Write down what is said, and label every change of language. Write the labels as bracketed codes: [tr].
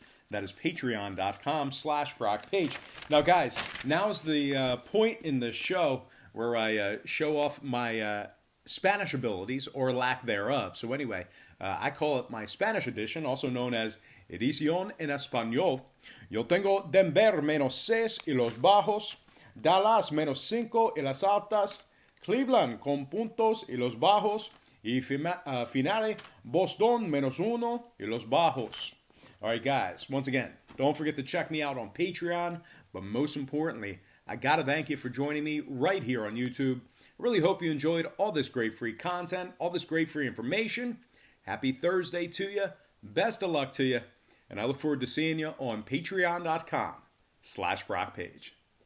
[en] That is patreon.com/BrockPage. Now, guys, now's the point in the show where I show off my Spanish abilities or lack thereof. So anyway, I call it my Spanish edition, also known as [es] Edición en Español. Yo tengo Denver -6 y los bajos, Dallas -5 y las altas, Cleveland con puntos y los bajos, y finale Boston -1 y los bajos. [en] All right, guys, once again, don't forget to check me out on Patreon, but most importantly, I got to thank you for joining me right here on YouTube. I really hope you enjoyed all this great free content, all this great free information. Happy Thursday to you. Best of luck to you. And I look forward to seeing you on patreon.com/BrockPage.